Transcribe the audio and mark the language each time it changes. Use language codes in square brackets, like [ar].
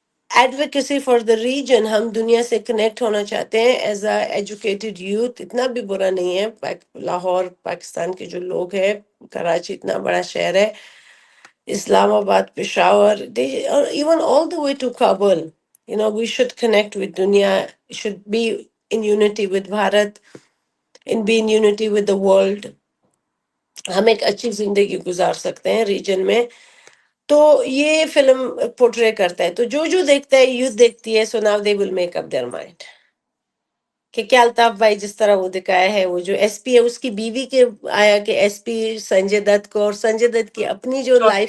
[en] advocacy for the region, [ur] ہم دنیا سے کنیکٹ ہونا چاہتے ہیں [en] As a educated youth. [ur] اتنا بھی برا نہیں ہے، لاہور پاکستان کے جو لوگ ہیں، کراچی اتنا بڑا شہر ہے، اسلام آباد، Peshawar, [en] or even all the way to Kabul. We should connect with dunya, should be in unity with Bharat, and be in unity with the world. [ur] ہم ایک اچھی زندگی گزار سکتے ہیں ریجن میں. تو یہ فلم پورٹرے کرتا ہے. تو جو دیکھتا ہے، یوتھ دیکھتی ہے، [en] so now they will make up their mind [ur] کہ کیا الطاف بھائی جس طرح وہ دکھایا ہے، وہ جو ایس پی ہے اس کی بیوی کے آیا کہ ایس پی سنجے دت کو، اور سنجے دت کی اپنی جو لائف